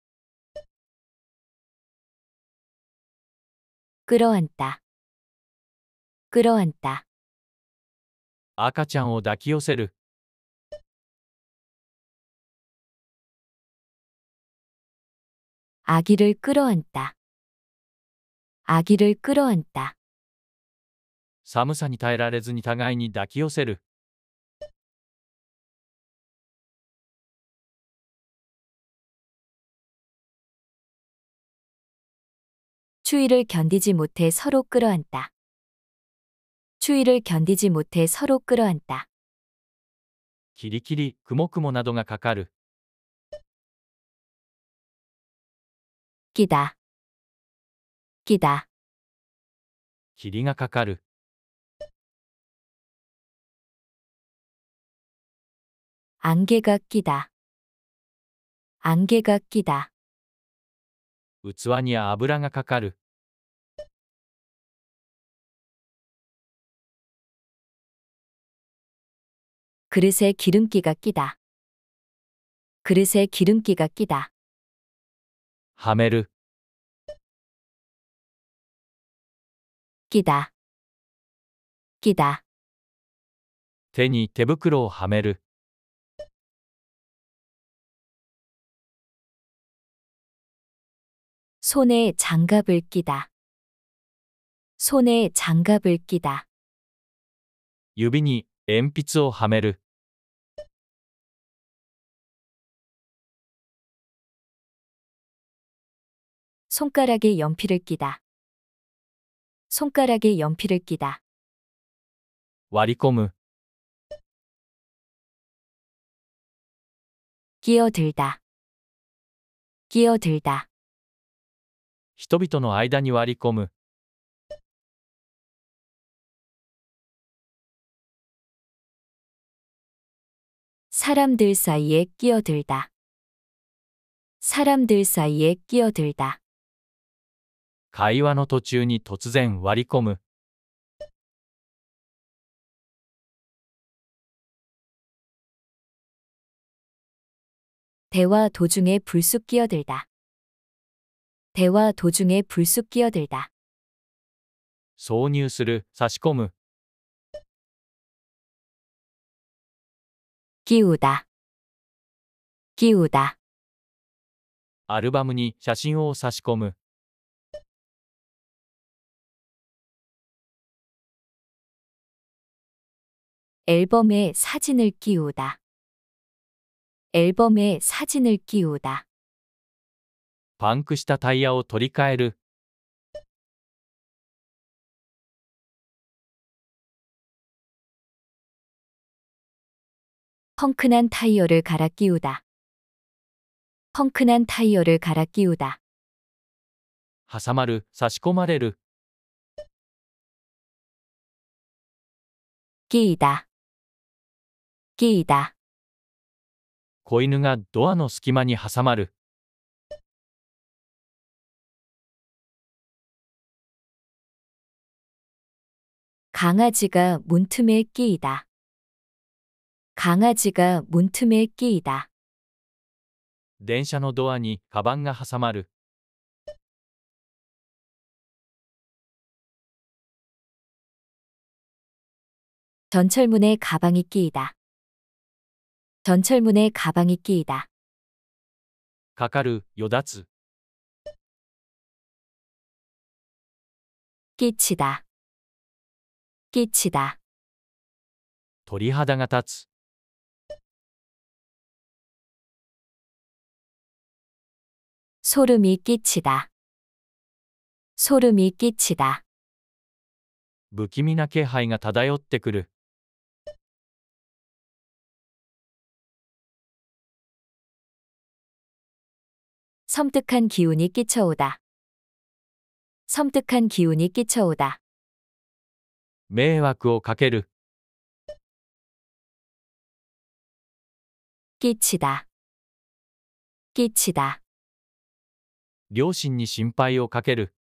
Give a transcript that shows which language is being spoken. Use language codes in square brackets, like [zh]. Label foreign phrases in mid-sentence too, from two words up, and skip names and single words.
[ko] 끌어안다. 끌어안다. [ja] 赤ちゃんを抱き寄せる。 [ko] 아기를 끌어안다. 아기를 끌어안다. [ja] 寒さに耐えられずに互いに抱き寄せる。 [ko] 추위를 견디지 못해 서로 끌어안다. 추위를 견디지 못해 서로 끌어안다. [ja] キリキリ、くもくもなどがかかる。 [ko] 끼다. 끼다. [ja] 霧がかかる。 [ko] 안개가 끼다. 안개가 끼다. [ja] 器に油がかかる。 [ko] 그릇에 기름기가 끼다. 그릇에 기름기가 끼다. [ja] はめる。 [ko] 끼다. 끼다. [ja] 手に手袋をはめる。 [ko] 손에 장갑을 끼다. 손에 장갑을 끼다. [ja] 指に鉛筆をはめる。 [ko] 손가락에 연필을 끼다. 손가락에 연필을 끼다. [ja] 割り込む。 [ko] 끼어들다. 끼어들다. [ja] 人々の間に割り込む。 [ko] 사람들 사이에 끼어들다. 사람들 사이에 끼어들다. [ja] 会話の途中に突然割り込む。 [ko] 대화 도중에 불쑥 끼어들다. 대화 도중에 불쑥 끼어들다. [ja] 挿入する、差し込む。 [ko] 끼우다. 끼우다. [ja] アルバムに写真を差し込む。 [ko] 앨범에 사진을 끼우다. 앨범에 사진을 끼우다. [ja] パンクしたタイヤを取り替える。 [ko] 펑크난 타이어를 갈아 끼우다. 펑크난 타이어를 갈아 끼우다. [ja] 挟まる、差し込まれる。 [ko] 끼이다. 끼이다. [ja] 子犬がドアの隙間に挟まる。 [ko] 강아지가 문틈에 끼이다. 강아지가 문틈에 끼이다. [ja] 電車のドアにカバンが挟まる。 [ko] 전철문에 가방이 끼이다. 전철문에 가방이 끼이다. [ja] かかる、よだつ。 [ko] 끼치다. 끼치다. [ja] 鳥肌が立つ。 [ko] 소름이 끼치다. 소름이 끼치다. [ja] 不気味な気配が漂ってくる。 [ko] 섬뜩한 기운이 끼쳐오다. 섬뜩한 기운이 끼쳐오다. [ja] 迷惑をかける。 [ko] 끼치다. 끼치다. [ja] 両親に心配をかける。